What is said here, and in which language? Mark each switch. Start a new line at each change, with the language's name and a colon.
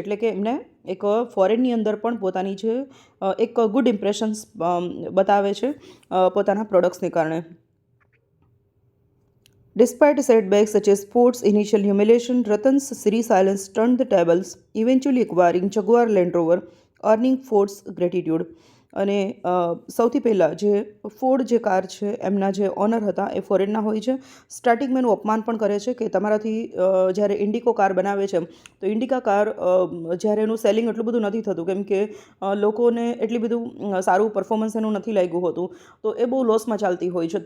Gujarati: એટલે કે એમને એક ફોરેનની અંદર પણ પોતાની જે એક ગુડ ઇમ્પ્રેશન્સ બતાવે છે પોતાના પ્રોડક્ટ્સને કારણે.
English: Despite setbacks such as Ford's initial humiliation, Ratan's resilience turned the tables, eventually acquiring Jaguar Land Rover, earning Ford's gratitude.
Gujarati: અને સૌથી પહેલાં જે ફોર્ડ જે કાર છે એમના જે ઓનર હતા એ ફોરેનના હોય છે. સ્ટાર્ટિંગમાં એનું અપમાન પણ કરે છે કે તમારાથી જ્યારે ઇન્ડિકો કાર બનાવે છે તો ઇન્ડિકા કાર જ્યારે એનું સેલિંગ એટલું બધું નથી થતું કેમ કે લોકોને એટલી બધું સારું પરફોર્મન્સ એનું નથી લાગ્યું હતું, તો એ બહુ લોસમાં ચાલતી હોય છે.